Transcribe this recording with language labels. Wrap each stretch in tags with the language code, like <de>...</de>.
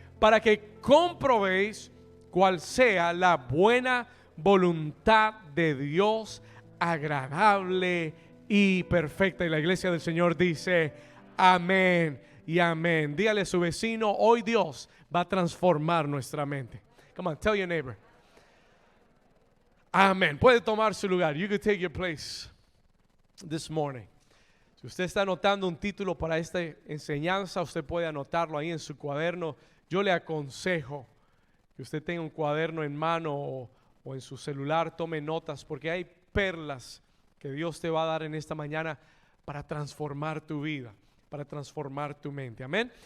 <es>Para que comprobéis cuál sea la buena voluntad de Dios, agradable y perfecta. Y la iglesia del Señor dice amén y amén. Dígale a su vecino: hoy Dios va a transformar nuestra mente.</es> <en>Come on, tell your neighbor. Amén.</en> <es>Puede tomar su lugar.</es> <en>You can take your place this morning.</en> <es>Si usted está anotando un título para esta enseñanza, usted puede anotarlo ahí en su cuaderno. Yo le aconsejo que usted tenga un cuaderno en mano o en su celular, tome notas, porque hay perlas que Dios te va a dar en esta mañana para transformar tu vida, para transformar tu mente. Amén.</es>